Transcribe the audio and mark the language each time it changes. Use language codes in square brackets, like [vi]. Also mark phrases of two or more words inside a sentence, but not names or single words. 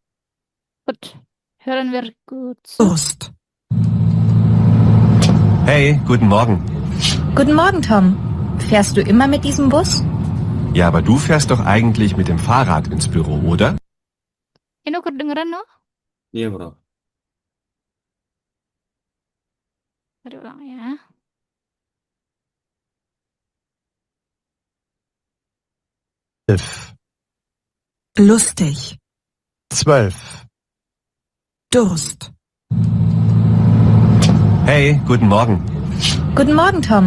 [de] Gut. Hören wir gut zu. Durst. Hey, guten Morgen. Guten Morgen, Tom. Fährst du immer mit diesem Bus? Ja, aber du fährst doch eigentlich mit dem Fahrrad ins Büro, oder? [id] Ini kedengeran no? Iya, bro. Tadi ulang ya. [de] Lustig. 12. Durst. Hey, guten Morgen. Guten Morgen, Tom.